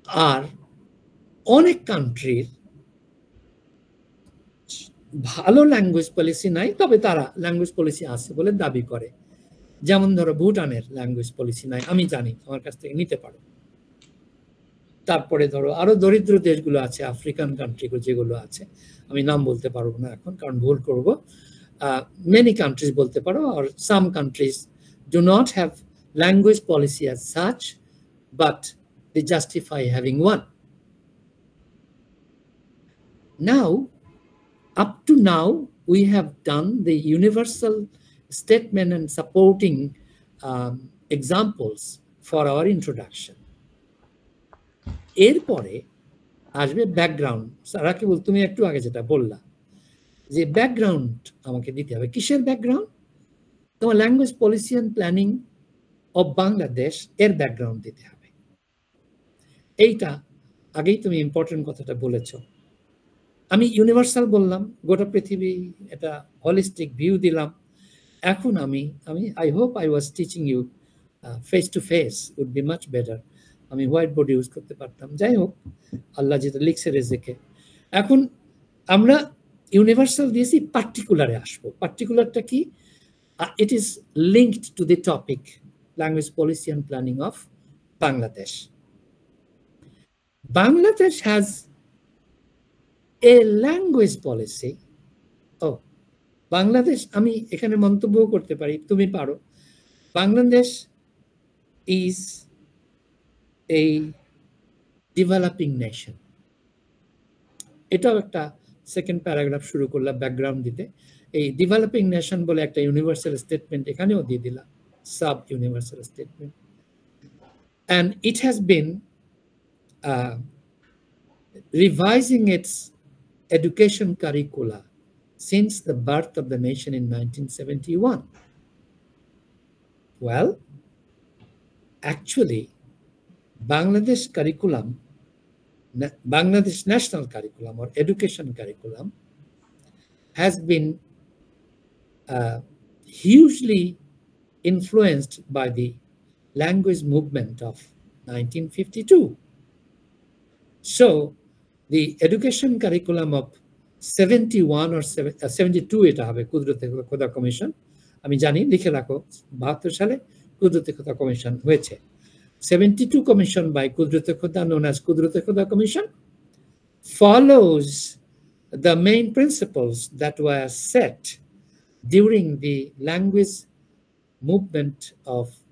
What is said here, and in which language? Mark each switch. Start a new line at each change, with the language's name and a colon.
Bangla: আর অনেক কান্ট্রির ভালো ল্যাঙ্গুয়েজ পলিসি নাই, তবে তারা ল্যাঙ্গুয়েজ পলিসি আছে বলে দাবি করে। যেমন ধরো ভুটানের ল্যাঙ্গুয়েজ পলিসি নাই, আমি জানি, আমার কাছ থেকে নিতে পারো। তারপরে ধরো আরো দরিদ্র দেশগুলো আছে, আফ্রিকান কান্ট্রিগুলো যেগুলো আছে, আমি নাম বলতে পারবো না এখন কারণ ভুল করব।
English: many countries
Bangla: বলতে পারো,
English: or some countries do not have language policy as such, but they justify having one. Now, up to now, we have done the universal statement and supporting examples for our introduction.
Bangla: এরপরে আসবে background. Rakibul, তুমি একটু আগে যেটা বললা যে background আমাকে দিতে হবে। কিসের ব্যাকগ্রাউন্ড? তোমার language policy and planning of Bangladesh এর ব্যাকগ্রাউন্ড দিতে হবে। এইটা আগেই তুমি ইম্পর্টেন্ট কথাটা বলেছ। আমি ইউনিভার্সাল বললাম, গোটা পৃথিবী, এটা হলিস্টিক ভিউ দিলাম। এখন আমি
English: I hope I was teaching you face to face, would be much better.
Bangla: আমি হোয়াইট বোর্ড ইউজ করতে পারতাম। যাই হোক, আল্লাহ যেটা লিখছে রেজেকে। এখন আমরা ইউনিভার্সাল দিয়েছি, পার্টিকুলারে আসবো। পার্টিকুলারটা কি?
English: It is linked to the topic language policy and planning of Bangladesh. Bangladesh has a language policy.
Bangla: ও বাংলাদেশ, আমি এখানে মন্তব্য করতে পারি, তুমি পারো।
English: Bangladesh is a developing nation.
Bangla: এটাও একটা সেকেন্ড প্যারাগ্রাফ শুরু করলাম ব্যাকগ্রাউন্ড দিতে। এই ডেভেলপিং নেশন বলে একটা ইউনিভার্সাল স্টেটমেন্ট এখানেও দিয়ে দিলাম, sub universal statement.
English: and it has been revising its education curricula since the birth of the nation in 1971. Well, actually Bangladesh curriculum, Bangladesh national curriculum or education curriculum has been hugely influenced by the language movement of 1952. So the education curriculum of 71 or 72
Bangla: এটা হবে কুদরতে খোদা commission, আমি জানি, লিখে রাখো, 72 সালে কুদরতে খোদা কমিশন হয়েছে।
English: 72 commission by Kudrat-e Khuda, known as Kudrat-e Khuda Commission, follows the main principles that were set during the language movement of